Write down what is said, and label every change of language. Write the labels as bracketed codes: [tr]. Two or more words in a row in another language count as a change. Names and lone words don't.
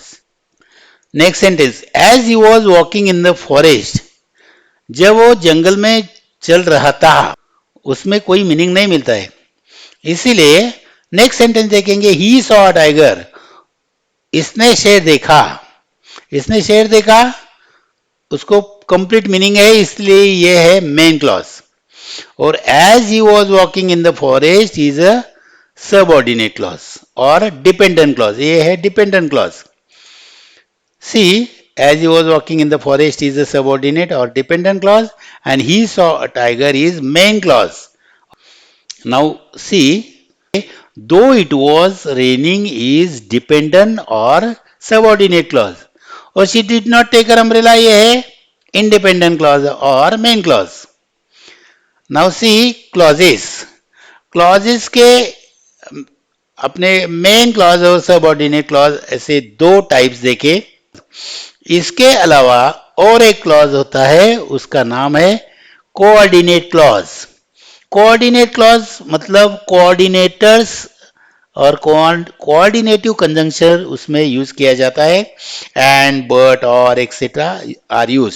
[en] Next sentence, as he was walking in the forest, [hi] जब वो जंगल में चल रहा था, उसमें कोई मीनिंग नहीं मिलता है, इसीलिए [en] next sentence [hi] देखेंगे, [en] he saw a tiger, [hi] इसने शेर देखा, इसने शेर देखा, उसको [en] complete meaning [hi] है, इसलिए ये है [en] main clause. और as he was walking in the forest is a subordinate clause और dependent clause, [hi] ये है [en] dependent clause. see, as he was walking in the forest is a subordinate or dependent clause, and he saw a tiger is main clause. Now see, though it was raining is dependent or subordinate clause, और she did not take her umbrella, [hi] ये है [en] independent clause और main clause. Now see clauses, clauses [hi] के अपने [en] main clause और subordinate clause [hi] ऐसे दो [en] types देखे। [hi] इसके अलावा और एक क्लॉज होता है, उसका नाम है [en] coordinate clause. coordinate clause [hi] मतलब कोऑर्डिनेटर्स और [en] coordinative conjunction [hi] उसमें यूज किया जाता है, [en] and but [hi] और [en] etcetera are used.